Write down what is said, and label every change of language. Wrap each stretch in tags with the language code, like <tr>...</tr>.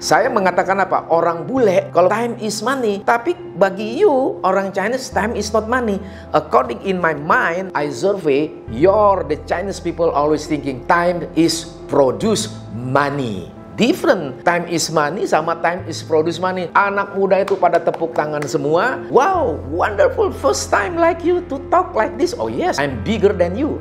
<id>Saya mengatakan apa? Orang bule, kalau</id> <en>time is money,</en> <id>tapi bagi you, orang Chinese,</id> <en>time is not money. According in my mind, I survey, the Chinese people always thinking time is produce money. Different. Time is money</en> <id>sama</id> <en>time is produce money.</en> <id>Anak muda itu pada tepuk tangan semua.</id> <en>Wow, wonderful, first time like you to talk like this. Oh yes, I'm bigger than you.</en>